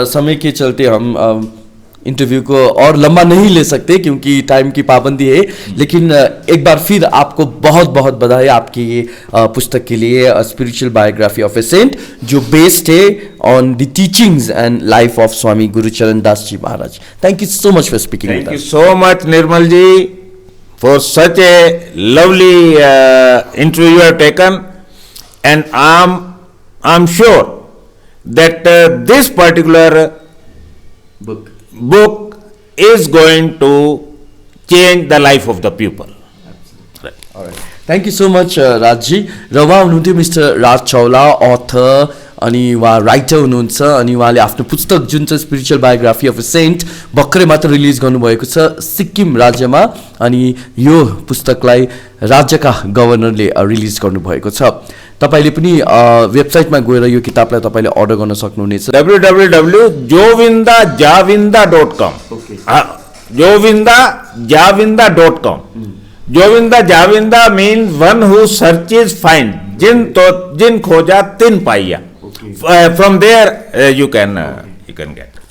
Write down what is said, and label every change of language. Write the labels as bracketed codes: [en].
[hi] समय के चलते हम इंटरव्यू को और लंबा नहीं ले सकते क्योंकि टाइम की पाबंदी है, लेकिन एक बार फिर आपको बहुत बहुत बधाई आपकी ये पुस्तक के लिए, spiritual biography of A Saint, जो बेस्ड है on the teachings and life of Swami Gurucharan Das ji Maharaj. [en] Thank you so much for speaking with us. Thank you so much Nirmal ji for such a lovely interview you have taken, and I'm sure that this particular book is going to change the life of the people. Alright. Thank you so much, Raj ji. [ne] र उहाँ हुनुहुन्थ्यो mister राज Chaula, author, अनि उहाँ writer हुनुहुन्छ अनि उहाँले आफ्नो पुस्तक जुन चाहिँ spiritual biography of a saint भर्खरै मात्र रिलिज गर्नुभएको छ सिक्किम राज्यमा अनि यो पुस्तकलाई राज्यका गभर्नरले रिलिज गर्नुभएको छ। तपाईँले पनि वेबसाइटमा गएर यो किताबलाई तपाईँले अर्डर गर्न सक्नुहुनेछ [en] www.jovindajavinda.com jovindajavinda.com Jovinda Javinda means one who searches find [hi] jin खोजा तिन पाइया [en] from there you can get.